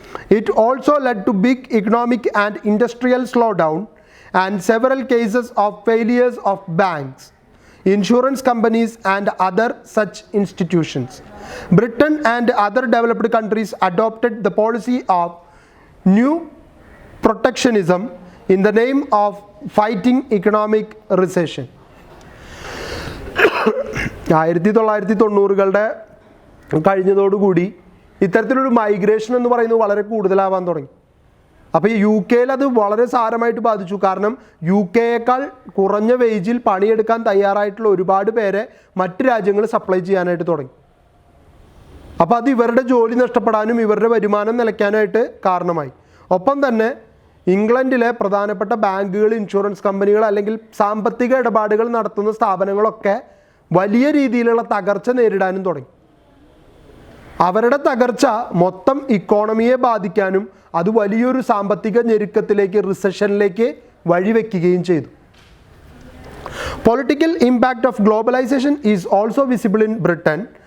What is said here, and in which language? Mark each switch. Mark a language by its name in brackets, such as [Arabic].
[English] It also led to big economic and industrial slowdown and several cases of failures of banks, insurance companies and other such institutions. Britain and other developed countries adopted the policy of new protectionism in the name of fighting economic recession. [Malayalam] 1990-കളുടെ കഴിഞ്ഞതോടുകൂടി ഇത്തരത്തിലൊരു migration എന്ന് പറയുന്നത് വളരെ കൂടുതലാവാൻ തുടങ്ങി. അപ്പോൾ ഈ UK-ൽ അത് വളരെ സാരമായിട്ട് ബാധിച്ചു. കാരണം UK-യേക്കാൾ കുറഞ്ഞ വേജിൽ പണിയെടുക്കാൻ തയ്യാറായിട്ടുള്ള ഒരുപാട് പേരെ മറ്റ് രാജ്യങ്ങൾ സപ്ലൈ ചെയ്യാനായിട്ട് തുടങ്ങി. അപ്പോൾ അത് ഇവരുടെ ജോലി നഷ്ടപ്പെടാനും ഇവരുടെ വരുമാനം നിലയ്ക്കാനായിട്ട് കാരണമായി. ഒപ്പം തന്നെ ഇംഗ്ലണ്ടിലെ പ്രധാനപ്പെട്ട ബാങ്കുകൾ, ഇൻഷുറൻസ് കമ്പനികൾ അല്ലെങ്കിൽ സാമ്പത്തിക ഇടപാടുകൾ നടത്തുന്ന സ്ഥാപനങ്ങളൊക്കെ വലിയ രീതിയിലുള്ള തകർച്ച നേരിടാനും തുടങ്ങി. അവരുടെ തകർച്ച മൊത്തം ഇക്കോണമിയെ ബാധിക്കാനും അത് വലിയൊരു സാമ്പത്തിക ഞെരുക്കത്തിലേക്ക്, റിസഷനിലേക്ക് വഴിവെക്കുകയും ചെയ്തു. [English] Political impact of globalization is also visible in Britain.